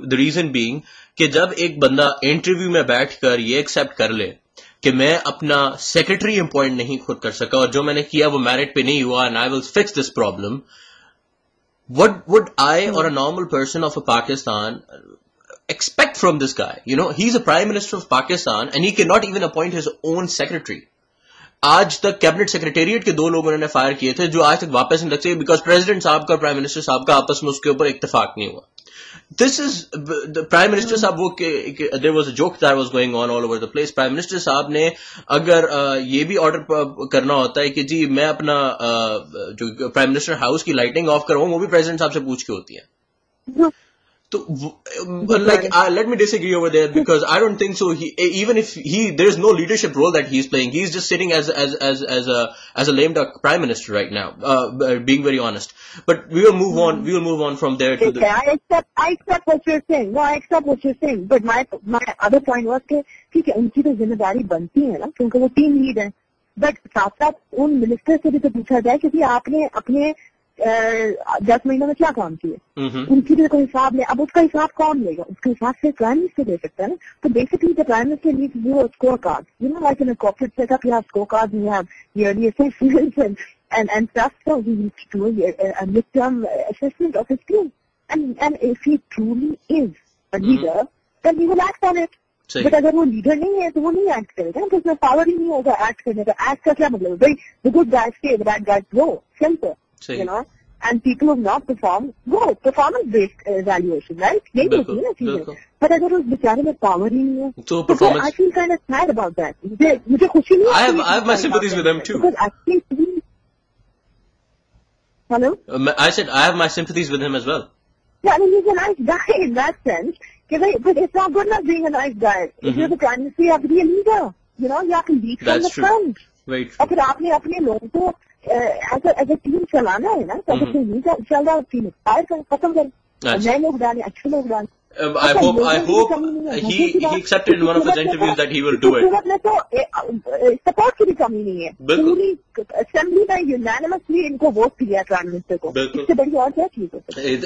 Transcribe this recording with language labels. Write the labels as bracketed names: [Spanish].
[English] the reason being [Urdu] کہ جب ایک بندہ انٹرویو میں بیٹھ کر یہ ایکسپٹ کر لے کہ میں اپنا سیکرٹری اپوائنٹ نہیں خود کر سکا اور جو میں نے کیا وہ میرٹ پہ نہیں ہوا [English] And I will fix this problem, what would I or a normal person of a Pakistan expect from this guy? You know, he's a prime minister of Pakistan and he cannot even appoint his own secretary. [Urdu] آج تک cabinet secretariat کے 2 لوگ انہوں نے fire کیے تھے جو آج تک واپس نہیں لگ سکے بیکاز پریزیڈنٹ صاحب کا اور پرائم منسٹر صاحب کا آپس میں اس کے اوپر اتفاق نہیں ہوا. [English] This is the Prime Minister صاحب وہ there was a joke that was going on all over the place. [Urdu] Prime Minister صاحب نے اگر یہ بھی آرڈر کرنا ہوتا ہے کہ جی میں اپنا جو Prime Minister ہاؤس کی لائٹنگ آف کرواؤں وہ بھی پریزیڈنٹ صاحب سے پوچھ کے ہوتی ہے. [English] So, like, let me disagree over there because I don't think so. Even if there is no leadership role that he's playing. He's just sitting as a lame duck prime minister right now. Being very honest, but we will move on. We will move on from there to the. I accept what you're saying. No, I accept what you're saying. But my other point was [Urdu] کہ ٹھیک ہے ان کی تو ذمہ داری بنتی ہے نا کیونکہ وہ ٹیم لیڈ ہے. بٹ ساتھ ساتھ ان منسٹر سے بھی تو پوچھا جائے کہ آپ نے اپنے 10 مہینوں میں کیا کام کیے, ان کی بھی کوئی حساب لے. اب اس کا حساب کون لے گا؟ اس کے حساب سے پرائم منسٹر دے سکتا ہے نا. [English] تو basically the prime minister needs to do a score card, you know like in a corporate set up, you have score card, you have yearly assessments and stuff. So he needs to do a midterm assessment of his team, and if he truly is a leader, then he will act on it. [Urdu] But اگر وہ leader نہیں ہے تو وہ نہیں act کرے گا, تو اس میں پاور ہی نہیں ہوگا ایکٹ کرنے کا. ایکٹ کا کیا مطلب ہے بھائی؟ [English] the good guys stay, the bad guys go. Simple. You know, and people who have not performed go. Performance based evaluation, right? [Urdu] یہی ہوتی ہے نا چیزیں. بٹ اگر اس بیچارے میں پاور ہی نہیں ہے تو [English] I feel kind of sad about that. [Urdu] مجھے خوشی نہیں ہے. [English] I have my sympathies with them too. Because actually, hello? I said I have my sympathies with him as well. Yeah, I mean, he's a nice guy in that sense. But it's not good enough being a nice guy. If you're the prime minister, you have to be a leader. You know, you have to lead from the front. Very true. [Urdu] اور پھر آپ نے اپنے لوگوں کو as a team چلانا ہے نا, تو اگر کوئی نہیں چل رہا ٹیم ایکسپائر کر ختم کر, نئے لوگ ڈالیں, اچھے لوگ ڈالیں. [English] I hope he accepted in one of his interviews that he will do it. [Urdu] حکومت میں تو سپورٹ کی بھی کمی نہیں ہے. پوری اسمبلی میں یونانیمسلی ان کو ووٹ دیا پرائم منسٹر کو. اس سے بڑی اور کیا چیز ہوتی ہے؟